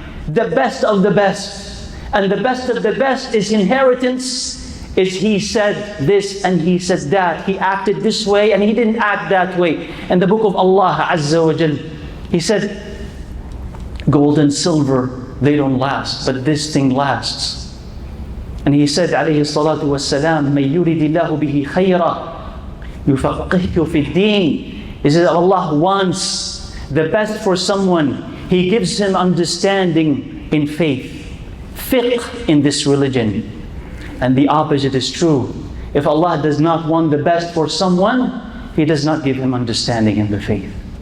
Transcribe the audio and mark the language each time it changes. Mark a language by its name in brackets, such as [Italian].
[English] The best of the best. And the best of the best is inheritance. Is he said this and he said that. He acted this way and he didn't act that way. In the book of Allah Azza wa Jal, he said, gold and silver, they don't last, but this thing lasts. And he said, [Arabic] alayhi salatu wassalam, مَن يُرِدِ اللَّهُ بِهِ خَيْرًا يُفَقِّهْهُ فِي الدِّينِ. [English] He said, Allah wants the best for someone. He gives him understanding in faith, fiqh in this religion. And the opposite is true. If Allah does not want the best for someone, He does not give him understanding in the faith.